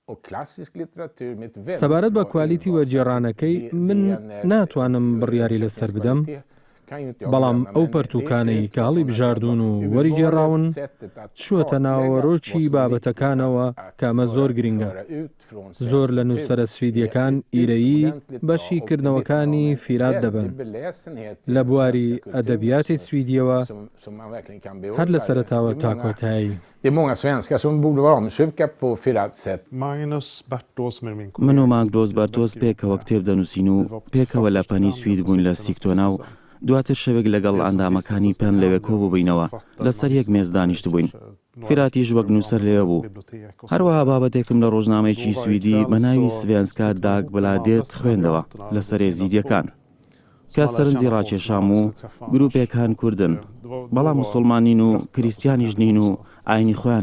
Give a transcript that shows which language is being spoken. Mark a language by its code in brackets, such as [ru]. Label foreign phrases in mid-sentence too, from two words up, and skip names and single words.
[ckb] سەبارەت بە کوالیتی وەرجێڕانەکەی من ناتوانم بڕیاری لەسەر بدەم بەڵام ئەو پەرتوکانەی کە هەڵی بژاردون و وەری گێڕاون چووەتە ناوەڕۆکی بابەتەکانەوە کە ئەمە زۆر گرنگە زۆر لە نووسەرە سویدیەکان ئیرەیی بەشی کردنەوەکانی فیرات دەبن لە بواری ئەدەبیاتی سویدیەوە هەر لە سەرەتاوە تا کۆتایی [sv] Det är många svenskar som borde vara omsjuka på Firats sätt. [ckb] من و ماگدۆز بەرتۆز پێکەوە کتێب دەنووسین و پێکەوە لە پەنی سوید بوون لە سیکتۆنا و دواتر شەوێک لەگەڵ ئەندامەکانی پێن لەوێ کۆ بووبووینەوە لەسەر یەک مێز دانیشت بووین فیراتیش وەک نووسەر لێوە بوو هەروەها بابەتێکم لە ڕۆژنامەیەکی سویدی بە ناوی سڤێنسکا داگ بلادێت خوێندەوە لەسەر ێزیدیەکان کە سەرنجی ڕاکێشام و گروپێکان کوردن بەڵام موسڵمانین و کریسیانیش نین و ئاینی خۆیان